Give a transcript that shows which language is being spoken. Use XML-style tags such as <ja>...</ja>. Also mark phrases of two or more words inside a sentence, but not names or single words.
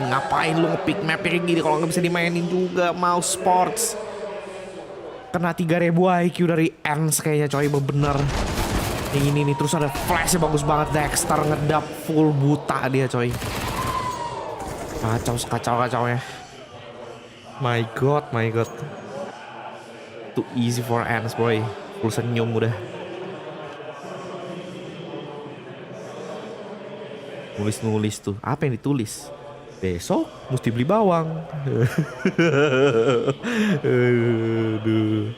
<id>Ngapain lu nge-pick map kayak gini kalau nggak bisa dimainin juga MOUZ Sports. Kena 3000 IQ dari ENCE kayaknya coy, bener. Ini nih terus ada flashnya bagus banget, Dexter ngedap full buta dia coy. Kacau ya.</id> <en>My god. Too easy for ENCE boy. Full</en> <id>senyum udah. Nulis tuh. Apa yang ditulis? Besok mesti beli bawang. Aduh.</id>